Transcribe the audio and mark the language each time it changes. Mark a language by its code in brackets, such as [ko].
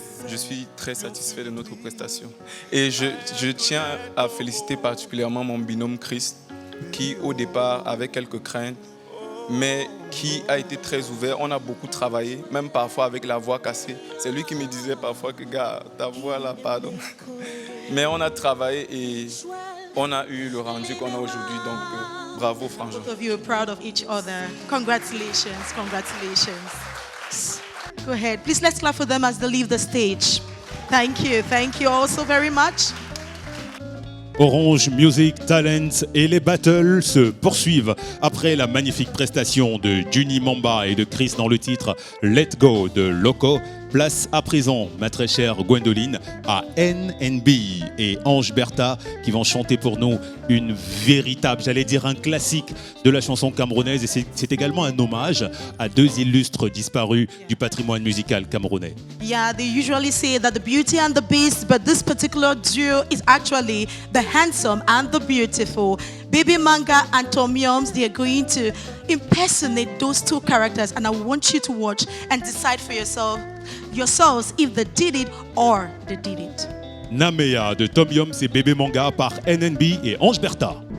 [fr] Je suis très satisfait de notre prestation. Et je tiens à féliciter particulièrement mon binôme Chris, qui au départ avait quelques craintes, mais qui a été très ouvert. On a beaucoup travaillé, même parfois avec la voix cassée. C'est lui qui me disait parfois que, gars, ta voix là, pardon. Mais on a travaillé et on a eu le rendu qu'on a aujourd'hui. Donc, bravo, Frangin. [en] Both of you are proud of each other. Congratulations, congratulations. Go ahead. Please let's clap for them as they leave the stage. Thank you all so very much. [fr] Orange Music Talent et les battles se poursuivent après la magnifique prestation de Juni Mamba et de Chris dans le titre Let Go de Loco. Place à présent, ma très chère Gwendoline, à NNB et Ange Bertha qui vont chanter pour nous une véritable, j'allais dire un classique de la chanson camerounaise. Et c'est également un hommage à deux illustres disparus du patrimoine musical camerounais. [en] Yeah, they usually say that the beauty and the beast, but this particular duo is actually the handsome and the beautiful. Baby Manga and Tom Yoms, they are going to impersonate those two characters, and I want you to watch and decide for yourselves if they did it or they did it. [fr] Namea de Tom Yoms et Bébé Manga par NNB et Ange Bertha.